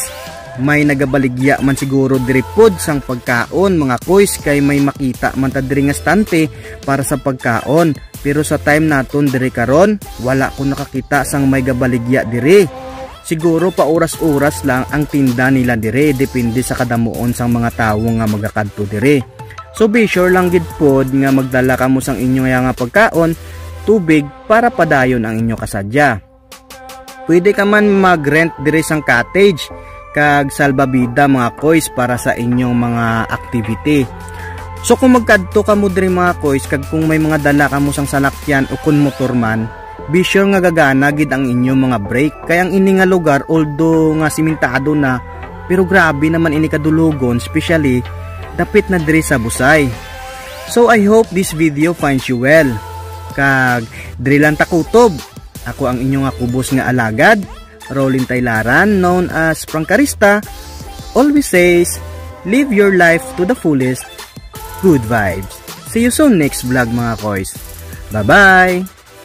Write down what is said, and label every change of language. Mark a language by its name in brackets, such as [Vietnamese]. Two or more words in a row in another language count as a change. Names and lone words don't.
[Hiligaynon] May nagabaligya man siguro diri pod sang pagkaon mga koys kay may makita man ta diri nga stante para sa pagkaon. Pero sa time naton diri karon, wala ko nakakita sang may gabaligya diri. Siguro pa oras-oras lang ang tinda nila diri, depende sa kadamuon sang mga tawo nga magakadto diri. So [English] be sure [Hiligaynon] lang gid pod nga magdala kamo sang inyo nga pagkaon, tubig para padayon ang inyo kasadya. Pwede ka man mag-rent diri sang cottage kag salbabida mga koys para sa inyong mga activity. So kung magkadto ka mo diri mga koys kag kung may mga dala kamo sang salakyan o kun motor man, [English] be sure [Hiligaynon] nga gagana gid ang inyong mga brake. Kay ang ini nga lugar although nga simentado na, pero grabe naman ini kadulugon, especially dapit na diri sa busay. [English] So I hope this video finds you well. [Hiligaynon] Kag diri lang ta kutob. Ako ang inyong kubos nga alagad, Rolin Taylaran, [English] known as Prangkarista, always says, live your life to the fullest. Good vibes. See you soon next vlog [Hiligaynon] mga koys. [English] Bye bye.